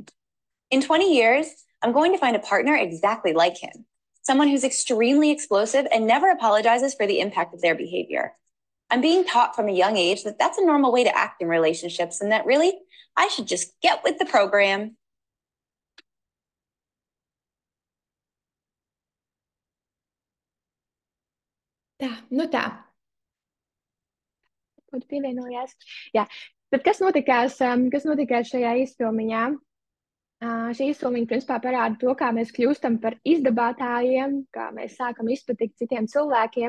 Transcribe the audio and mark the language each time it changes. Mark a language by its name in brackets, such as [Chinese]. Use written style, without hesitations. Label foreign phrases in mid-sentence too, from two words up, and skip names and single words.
[English] In 20 years, I'm going to find a partner exactly like him. Someone who's extremely explosive and never apologizes for the impact of their behavior. I'm being taught from a young age that that's a normal way to act in relationships and that really, I should just get with the program. [Latvian] Tā. Kaut pievienojās. Jā. Tad kas notikās šajā izfilmiņā? Šī izfilmiņa principā parāda to, kā mēs kļūstam par izdabātājiem, kā mēs sākam izpatikt citiem cilvēkiem.